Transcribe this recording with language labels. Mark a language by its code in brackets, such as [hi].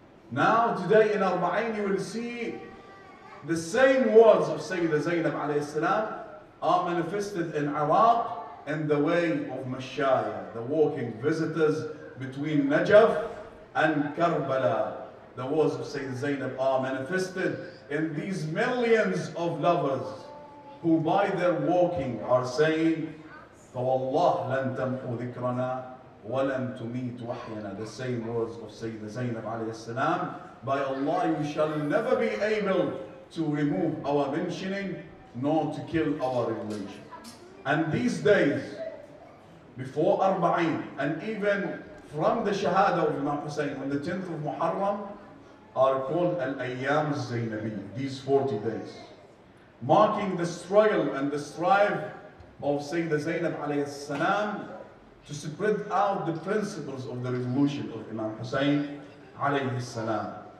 [en] Now today in Arb3een you will see the same words of Sayyidah Zainab alayhi salam are manifested in Iraq in the way of Mashaya, the walking visitors between Najaf and Karbala. The words of Sayyidah Zainab are manifested in these millions of lovers who by their walking are saying, [ar] فوالله لن تمحو ذكرنا ولن تميت وحينا. [en] The same words of Sayyida Zainab alayhi salam. By Allah, you shall never be able to remove our mentioning nor to kill our revelation. And these days, before Arba'een, and even from the Shahada of Imam Hussein on the 10th of Muharram, are called Al-Ayyam al-Zainabi, these 40 days, marking the struggle and the strive of Sayyida Zainab alayhi salam to spread out the principles of the revolution of Imam Hussein alayhi salam.